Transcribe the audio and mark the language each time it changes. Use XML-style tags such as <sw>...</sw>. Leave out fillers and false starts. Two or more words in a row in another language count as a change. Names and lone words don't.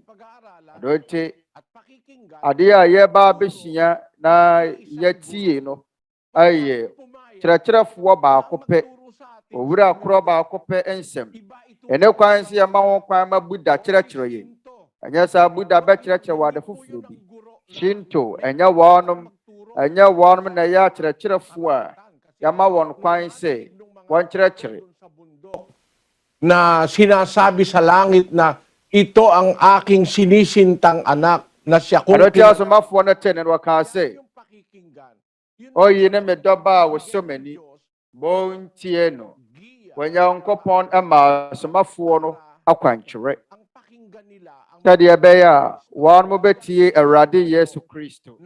<ak>Ɛno nti adeɛ a yɛba abɛhyia na yɛtie no ayɛ kyerɛkyerɛfoɔ baako pɛ, owura korɔ baako pɛ nsɛm. Ɛne kwan sɛ yɛma ho kwan ma Buddha kyerɛkyerɛ yɛn. Ɛnyɛ saa Buddha bɛkyerɛkyerɛ wɔ ade foforɔ bi. Shinto, ɛnyɛ wɔnom na ɛyɛ akyerɛkyerɛfoɔ a yɛma wɔn kwan sɛ wɔnkyerɛkyerɛ.</ak> <tl>Na sinasabi sa langit na ito ang aking sinisintang anak na siya kung</tl> <ak>Ano tiya asomafoɔ no te ne no wɔkaa sɛ, oyi ne me dɔba a wɔsɔ m'ani, montie no. Onyankopɔn ama asomafoɔ no akwankyerɛ. Sɛdeɛ ɛbɛyɛ a wɔn bɛtie Awurade Yesu Kristo.</ak>